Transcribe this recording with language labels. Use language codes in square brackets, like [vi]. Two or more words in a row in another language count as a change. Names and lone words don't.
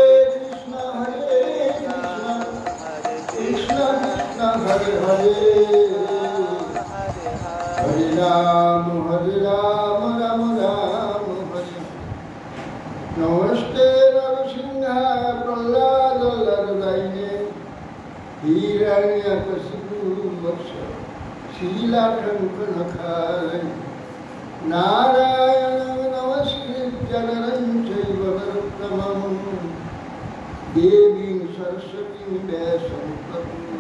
[sa] হরে রাম হরে রাম রাম রাম হরে। নমস্তে নরসিংহায় প্রহ্লাদ হৃদয়ে হিরণ্যকশিপু বৎস शीलाकंकनखाय नारायणं नमस्कृत्य नरं चैव नरोत्तमं देवीं सरस्वतीं व्यासं ततो